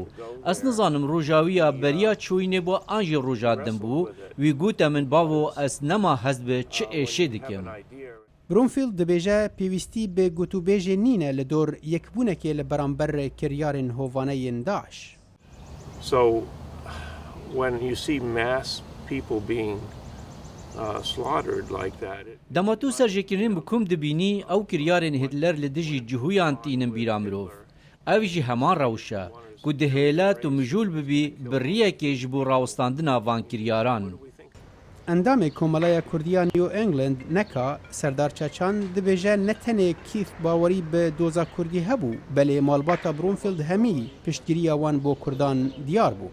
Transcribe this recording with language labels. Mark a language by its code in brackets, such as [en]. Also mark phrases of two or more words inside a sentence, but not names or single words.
[ku] Ez nizanim rojawiya beriya çûyînê bû an jî roja din bû, wî gote min bavo ez nema hez bi çi êşê dikim. برونفیلد dibêje pêwîstî bi gotûbêjê nîne li dor yekbûnekê li beramber kiryarên hovaneyên Daeş. [en] So when you see mass people being slaughtered like that. [ku] Dema tu serjêkirinin bi kum dibînî ew kiryarên Hitler li dijî cihûyan tînin bîra mirov. Ev jî heman rewş e ku dihêle tu mijûl bibî birriyekê ji bo rawistandina van kiryaran. Endamê Komelaya Kurdiya New England neka Serdar Çeçan dibêje ne tenê Keith bawerî bi doza Kurdî hebû, belê malbata Broomfield hemî piştgiriya wan bo Kurdan diyar bû.